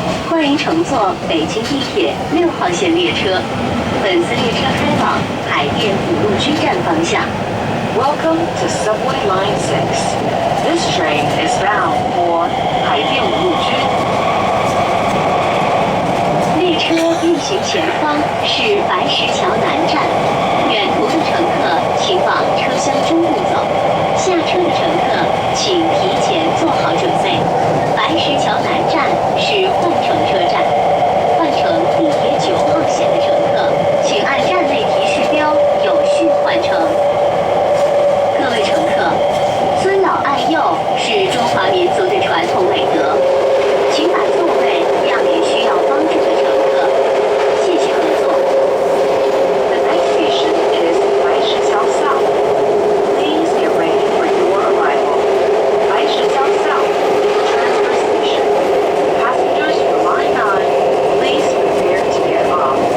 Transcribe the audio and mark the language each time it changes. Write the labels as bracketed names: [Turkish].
[Chinese] 欢迎乘坐北京地铁6号线列车，本次列车开往海淀五路区站方向。 [English] Welcome to Subway Line 6. This train is bound for 海淀五路区。 [Chinese] 列车运行前方是白石桥南站，远途的乘客请往车厢中部走，下车的乘客请提前做好准备。白石桥南站是换乘车站，换乘地铁9号线的乘客，请按站内提示标有序换乘。各位乘客，尊老爱幼是中华民族的传统美德，请把座位让给需要帮助的乘客，谢谢合作。 [English] The next station is 白石桥 South. Please get ready for your arrival. 白石桥 South transfer station. Passengers for line 9, please prepare to get off.